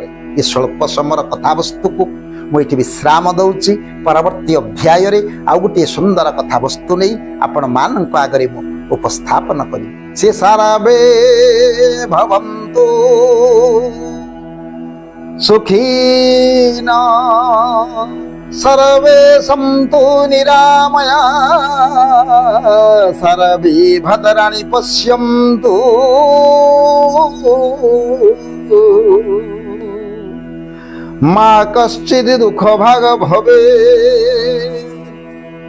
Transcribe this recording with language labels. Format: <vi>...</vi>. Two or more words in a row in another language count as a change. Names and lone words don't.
<or>ଏ ସ୍ୱଳ୍ପ ସମୟର କଥାବସ୍ତୁକୁ ମୁଁ ଏଠି ବିଶ୍ରାମ ଦଉଛି। ପରବର୍ତ୍ତୀ ଅଧ୍ୟାୟରେ ଆଉ ଗୋଟିଏ ସୁନ୍ଦର କଥାବସ୍ତୁ ନେଇ ଆପଣମାନଙ୍କ ଆଗରେ ମୁଁ ଉପସ୍ଥାପନ କରିବି।</or> <sa>ସେ ସାରାବେ ଭବନ୍ତୁ ସୁଖୀନ सर्वे सन्तु निरामया सर्वे भद्राणि पश्यन्तु मा कश्चित् दुःखभाग् भवेत्।</sa>